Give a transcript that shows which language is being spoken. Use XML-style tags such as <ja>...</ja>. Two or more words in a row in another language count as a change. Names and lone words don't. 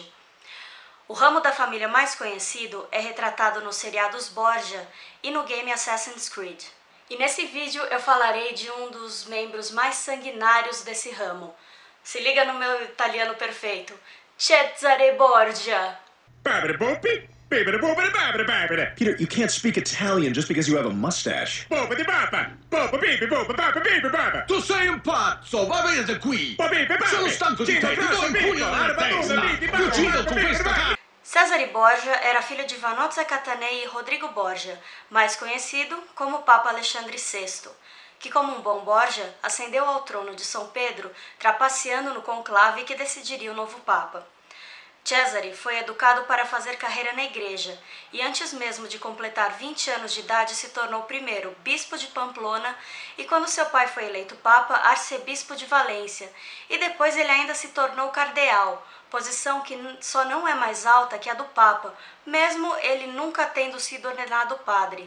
<pt>O ramo da família mais conhecido é retratado nos seriados Borgia e no game Assassin's Creed. E nesse vídeo eu falarei de um dos membros mais sanguinários desse ramo. Se liga no meu italiano perfeito. Cesare Borgia.</pt> <en>Peter, you can't speak Italian just because you have a mustache.</en> <it>Tu sei un pazzo! Va via da qui! Sono stanco di te! Ti do un pugno nella testa! Ti uccido con questa cara!</it> <pt>Cesare Borgia era filho de Vanozza Catanei e Rodrigo Borgia, mais conhecido como Papa Alexandre VI, que como um bom Borgia, ascendeu ao trono de São Pedro, trapaceando no conclave que decidiria o novo Papa. Cesare foi educado para fazer carreira na igreja e antes mesmo de completar 20 anos de idade se tornou primeiro bispo de Pamplona e quando seu pai foi eleito papa, arcebispo de Valência e depois ele ainda se tornou cardeal, posição que só não é mais alta que a do papa, mesmo ele nunca tendo sido ordenado padre.</pt>